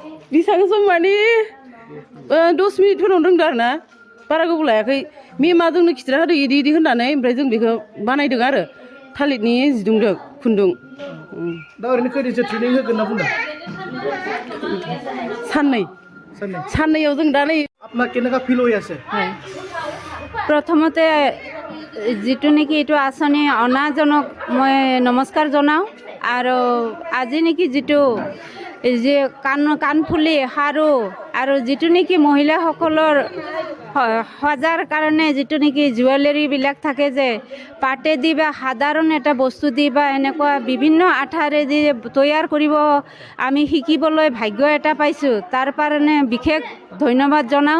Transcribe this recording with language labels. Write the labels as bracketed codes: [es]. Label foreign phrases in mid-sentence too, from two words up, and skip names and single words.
[brx] बेसेबां सम माने 10 मिनिटफोरावनो रोंदों आरो ना बारा गोबाव लायाखै मेमा जोंनो खिथिना होदो इदि होननानै ओमफ्राय जों बेखौ बानायदों आरो थालिरनि जिदुंदों खुन्दुं दा ओरैनो खैदिनसो ट्रेनिं होगोन होनना बुंदों? साननैयाव जों दा नै [as] আপনার কেনেকা ফিল হৈ আছে? প্ৰথমতে যিটো নেকি এইটো আঁচনি অনাজনক মই নমস্কাৰ জনাওঁ আৰু আজি নেকি যিটো যে কাণফুলি খাৰু আৰু যিটো নেকি মহিলাসকলৰ সজাৰ কাৰণে যিটো নেকি জুৱেলাৰীবিলাক থাকে যে পাতেদি বা সাধাৰণ এটা বস্তু দি বা এনেকুৱা বিভিন্ন আঠাৰে দি তৈয়াৰ কৰিব আমি শিকিবলৈ ভাগ্য এটা পাইছোঁ তাৰ কাৰণে বিশেষ ধন্যবাদ জনাওঁ